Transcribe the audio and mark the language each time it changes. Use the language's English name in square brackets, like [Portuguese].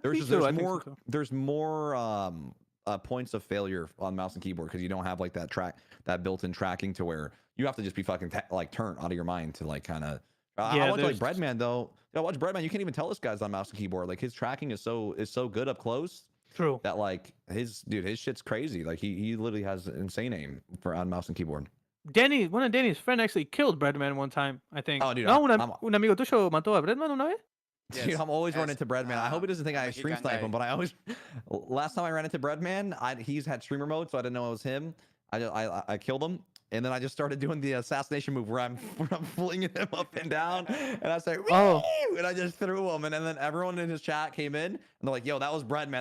[English] there's more points of failure on mouse and keyboard because you don't have like that built-in tracking to where you have to just be fucking like turned out of your mind to like kind of. I watch like Breadman though. I watch Breadman. You can't even tell this guy's on mouse and keyboard. Like his tracking is so good up close. True. That like his shit's crazy. Like he literally has insane aim for on mouse and keyboard. One of Danny's friend actually killed Breadman one time, I think. Oh, dude, [Spanish] No, un amigo tuyo mató a Breadman una vez. [English] Dude, Yes, I'm always running yes, into Breadman. I hope he doesn't think I Mexican stream snipe guy. him, but I always. Last time I ran into Breadman, he's had streamer mode, so I didn't know it was him. I killed him, and then I just started doing the assassination move where I'm flinging him up and down, and I say, Oh. and I just threw him, and then everyone in his chat came in, and they're like, "Yo, that was Breadman.